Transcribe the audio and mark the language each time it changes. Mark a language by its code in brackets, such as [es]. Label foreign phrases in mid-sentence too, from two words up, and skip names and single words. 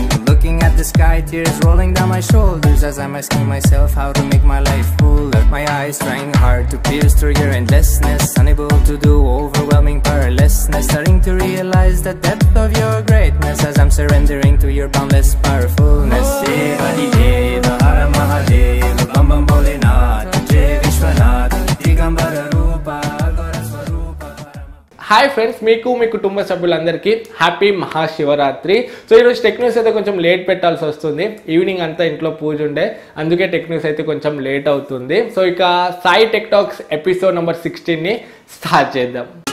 [en] Looking at the sky, tears rolling down my shoulders as I'm asking myself how to make my life fuller. My eyes trying hard to pierce through your endlessness, unable to do overwhelming powerlessness. Starting to realize the depth of your greatness as I'm surrendering to your boundless powerfulness. [sa] आदिदेव हर महादेव बम बम भोलेनाथ जय विश्वनाथ दिगम्बर रूप आगार स्वरूप. [en] hi friends, [te] మీకు మీ కుటుంబ సభ్యులందరికీ హ్యాపీ మహాశివరాత్రి. సో ఈరోజు [en] tech news [te] అయితే కొంచెం లేట్ పెట్టాల్సి వస్తుంది. ఈవినింగ్ అంతా ఇంట్లో పూజ ఉండే, అందుకే [en] tech news [te] అయితే కొంచెం లేట్ అవుతుంది. సో ఇక సాయి టెక్ టాక్స్ [en] episode number [te] 16ని స్టార్ట్ చేద్దాం.